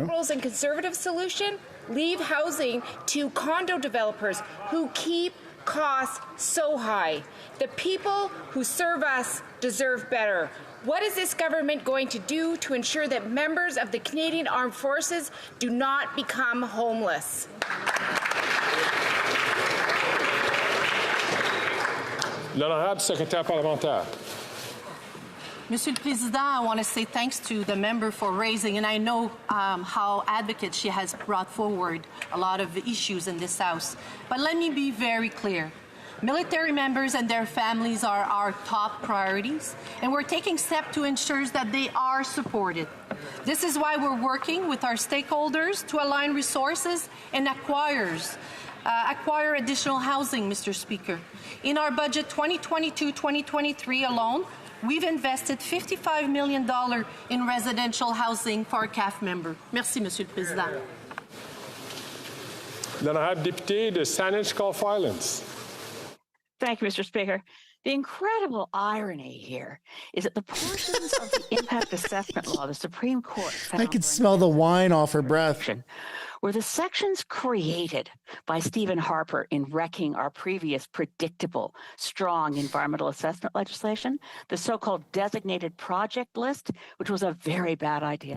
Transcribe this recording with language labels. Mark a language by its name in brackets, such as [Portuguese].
[English] Liberals and Conservative solution? Leave housing to condo developers who keep costs so high. The people who serve us deserve better. What is this government going to do to ensure that members of the Canadian Armed Forces do not become homeless? [French] L'honorable secrétaire parlementaire. [English] Monsieur le Président, I want to say thanks to the member for raising, and I know how advocate she has brought forward a lot of issues in this House. But let me be very clear. Military members and their families are our top priorities, and we're taking steps to ensure that they are supported. This is why we're working with our stakeholders to align resources and acquire additional housing, Mr. Speaker. In our budget 2022-2023 alone, we've invested $55 million in residential housing for our CAF member. [French] Merci, Monsieur le Président. L'honorable député de Saanich Gulf Islands. [English] Thank you, Mr. Speaker. The incredible irony here is that the portions of the impact assessment law the Supreme Court found I could smell the wine off her breath. were the sections created by Stephen Harper in wrecking our previous predictable, strong environmental assessment legislation, the so-called designated project list, which was a very bad idea.